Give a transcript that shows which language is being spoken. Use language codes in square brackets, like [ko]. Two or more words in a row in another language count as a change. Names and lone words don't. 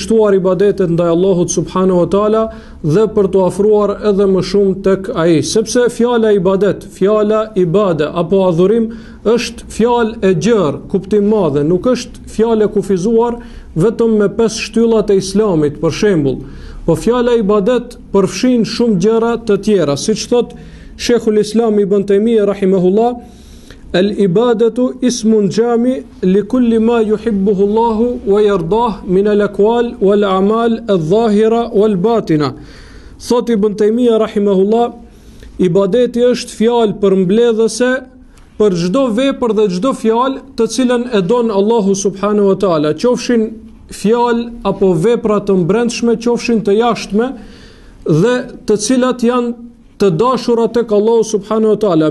[sq] shtuar ibadetet ndaj Allahut [ar] سبحانه وتعالى [sq] dhe për t'u afruar edhe më shumë tek ai, sepse fjala ibadet, fjala ibade apo adhurim është fjalë e gjerë, kuptim madhe, nuk është fjalë e kufizuar vetëm me 5 shtyllat e Islamit, për shembull, po fjala ibadet përfshin shumë gjëra të tjera, siç thot Sheikhul Islam Ibn Taymiyah rahimahullah, [ar] العبادة اسم جامع لكل ما يحبه الله ويرضاه من الأقوال والأعمال الظاهرة والباطنة. [sq] Thot Ibn Taymiyah rahimahullah, ibadeti është fjalë përmbledhëse për çdo vepër dhe çdo fjalë të cilën e don Allahu [ar] سبحانه وتعالى, [sq] qofshin fjalë apo vepra të mbrendshme, qofshin të jashtme dhe të cilat janë të dashura tek Allahu [ar] سبحانه وتعالى.